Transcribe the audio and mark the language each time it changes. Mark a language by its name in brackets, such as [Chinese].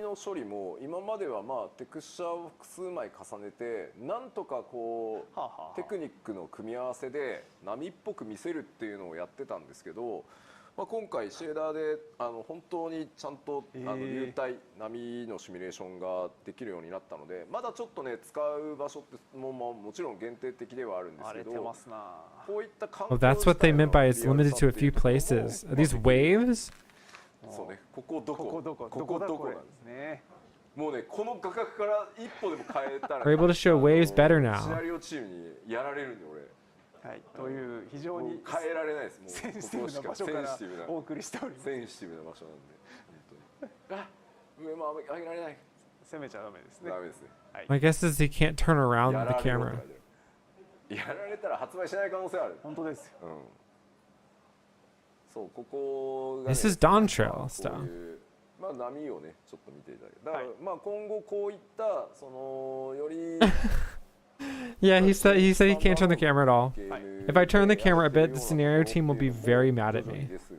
[Japanese] 処理も今まではテクスチャーを複数枚重ねてなんとかこうテクニックの組み合わせで波っぽく見せるっていうのをやってたんですけど、今回シェーダーで本当にちゃんと流体波のシミュレーションができるようになったので、まだちょっとね使う場所ってもちろん限定的ではあるんですけど、こういった環境 [English] Oh, that's what they meant by it's limited to a few places. Are these waves? [Japanese] そうね、ここどこなんですね。もうね、この画角から一歩でも変えたら [English] We're able to show waves better [Japanese] シナ [English] now. [Japanese] リオチームにやられるんで俺。はい、という非常に変えられないです。もうセンシティブな場所からお送りしております。センシティブな場所なんで。本当に。あ、上も上げられない。攻めちゃダメですね。ダメですね。 [English] My guess is he can't turn around the camera. [Japanese] やられたら発売しない可能性ある。本当ですよ。そうここが、ね、 [English] This is Dawntrail stuff. [Japanese] まあ波をねちょっと見ていただける。だから、まあ今後こういったそのより [English] Yeah, he said he can't turn the camera at all. If I turn the camera a bit, the scenario team will be very mad at me.